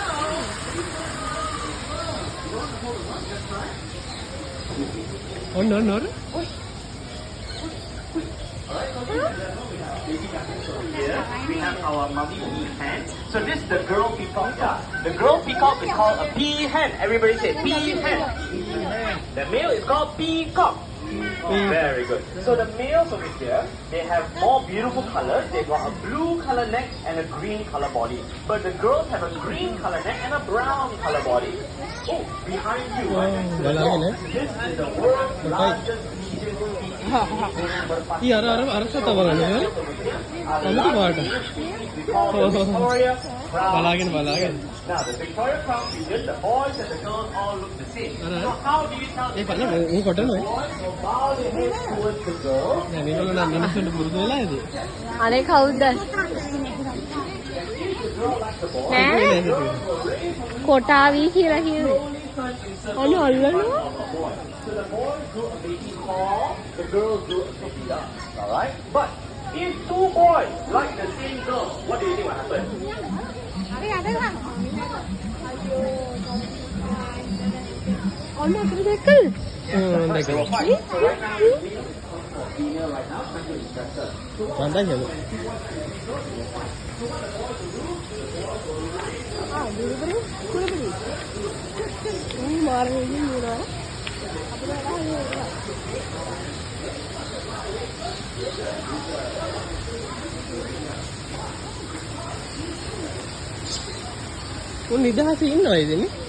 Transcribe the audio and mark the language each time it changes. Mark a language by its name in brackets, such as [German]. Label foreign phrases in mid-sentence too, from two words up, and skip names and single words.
[Sinhala] ඔන්න. [English] Here we have our mummy pea hen. So this is the girl peacock. The girl peacock is called a pea hen. Everybody say pea hen. The male is called peacock. Very good. So the males over here, they have more beautiful colors. They've got a blue color neck and a green color body. But the girls have a green color neck and a brown color body. Oh, behind you. This is the world's largest [Sinhala] අර සතා බලන්න අමුතු පාට බලාගෙන [English] Now the Victoria Crown region, the boys and the girls all look the same. So how do you tell [Sinhala] ඒ බලන්න ඌ කොටනවා [English] boys will bow their heads towards the girl? [Sinhala] නෑ මේගොල්ලෝ නම් මිනිස්සුන්ට පුරුදු වෙලා ඉතින් අනේ කවුද? නෑ. කොටාවි කියලා කිව්වේ. අනේ අල්ලනවා. [English] So the boys do a baby call, the girls do a sofia. Alright? But if two boys like the same girl, what do you think will happen? [Sinhala] අන්න අපිට දැක්කද? [English] They will fight. So right now, female right now, trying to distract her. [Sinhala] මන්දන් යමු කුරුබුරු. මාරේ ඉන්නවා. උන් නිදහසේ ඉන්නවා ඉතින්